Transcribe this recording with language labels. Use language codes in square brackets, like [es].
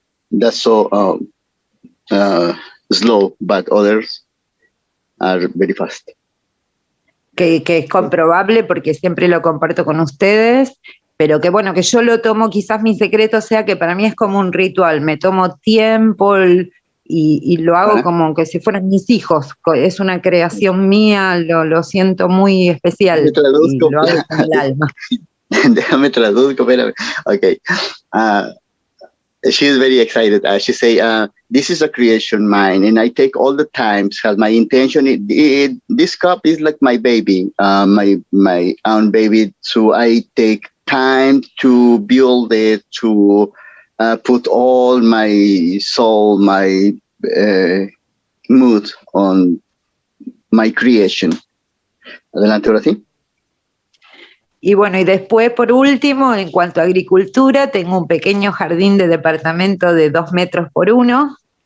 [en] That's so slow, but others are very fast. [es] Que es comprobable porque siempre lo comparto con ustedes, pero que bueno, que yo lo tomo, quizás mi secreto sea que para mí es como un ritual, me tomo tiempo y lo hago como que si fueran mis hijos, es una creación mía, lo siento muy especial y lo hago con el alma. Déjame traduzco, espérame. [en] Okay. She's very excited. She say, this is a creation mine, and I take all the times, has my intention. This cup is like my baby, my own baby. So I take time to build it, to put all my soul, my mood on my creation. [es] Adelante, ahora sí. Y bueno, y después, por último, en cuanto a agricultura, tengo un pequeño jardín de departamento de 2 metros por 1.